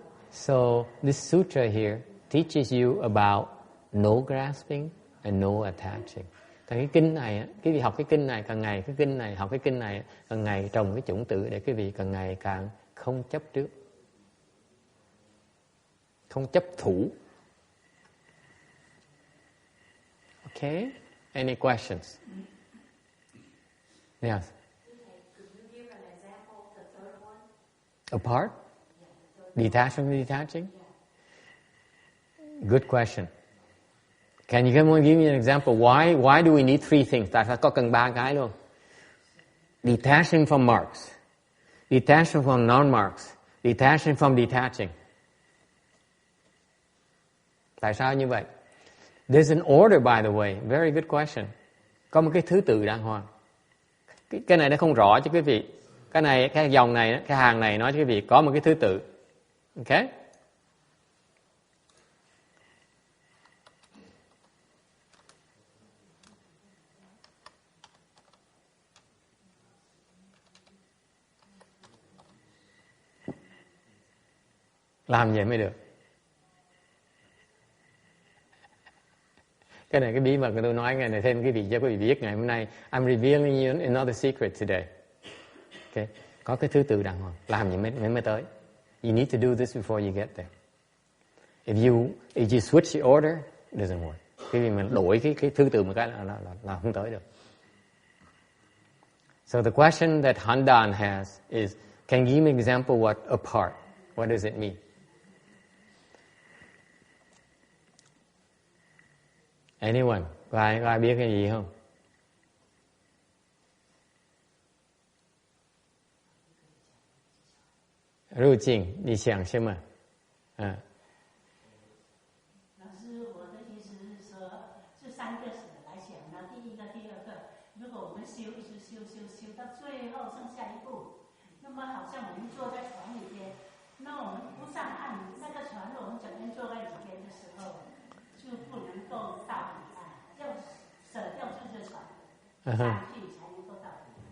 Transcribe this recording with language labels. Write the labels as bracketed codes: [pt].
[en] So this sutra here teaches you about no grasping and no attaching. [vi] Cái kinh này, quý vị học cái kinh này càng ngày, cái kinh này học cái kinh này càng ngày trồng cái chủng tử để quý vị càng ngày càng không chấp trước, không chấp thủ. [en] Okay? Any questions? Yes. Apart? Detach from detaching? Good question. Can you give me an example? Why do we need 3 things? [vi] Tại sao có cần 3 cái luôn? [en] Detaching from marks. Detaching from non-marks. Detaching from detaching. [vi] Tại sao như vậy? [en] There's an order, by the way. Very good question. [vi] Có một cái thứ tự đàng hoàng. Cái này nó không rõ cho quý vị. Cái này, cái dòng này, cái hàng này nói cho quý vị có một cái thứ tự. Okay? Làm vậy mới được. Cái này cái bí mật mà tôi nói ngày này thêm cái vị cho quý vị biết ngày hôm nay. [en] I'm revealing you another secret today. Okay. [vi] Có cái thứ tự đàng hoàng. Làm vậy mới tới. [en] You need to do this before you get there. If you switch the order, it doesn't work. [vi] Khi mình đổi cái thứ tự một cái là không tới được. [en] So the question that Handan has is, can you give me an example what apart? What does it mean? Anyone? [vi] Có ai biết cái gì không? [zh] Ru Jing, 你想什么？老师，我的意思是说，这三个来想呢，第一个、第二个，如果我们修一直修到最后剩下一步，那么好像我们坐在船里边，那我们不上岸，那个船我们整天坐在里边的时候，就不能够到彼岸，要舍掉这个船，上去才能够到彼岸。